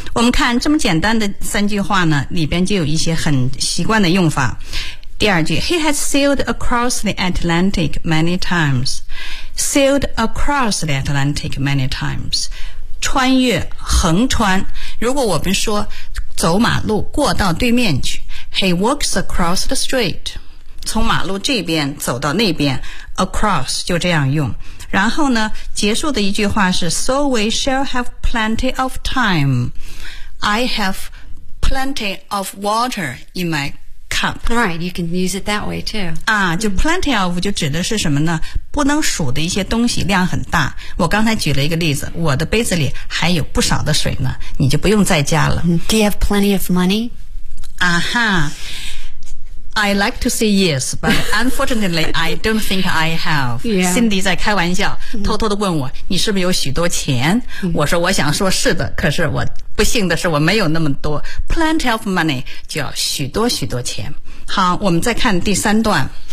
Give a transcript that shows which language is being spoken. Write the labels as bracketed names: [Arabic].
[Chinese] 我们看这么简单的三句话呢，里边就有一些很习惯的用法。第二句 [English] ,He has sailed across the Atlantic many times. Sailed across the Atlantic many times. [Chinese] 穿越横穿如果我们说走马路过到对面去 [English] He walks across the street [Chinese] 从马路这边走到那边 [English] Across [Chinese] 就这样用然后呢结束的一句话是 [English] So we shall have plenty of time I have plenty of water in my cup Right, you can use it that way too [Chinese] 啊，就 plenty of 就指的是什么呢不能数的一些东西量很大我刚才举了一个例子我的杯子里还有不少的水呢你就不用再加了 [English] Do you have plenty of money? 啊哈 I like to say yes but unfortunately I don't think I have、 yeah. [Chinese] Cindy 在开玩笑偷偷地问我你是不是有许多钱、mm-hmm. 我说我想说是的可是我不幸的是我没有那么多 [English] plenty of money [Chinese] 就要许多许多钱好我们再看第三段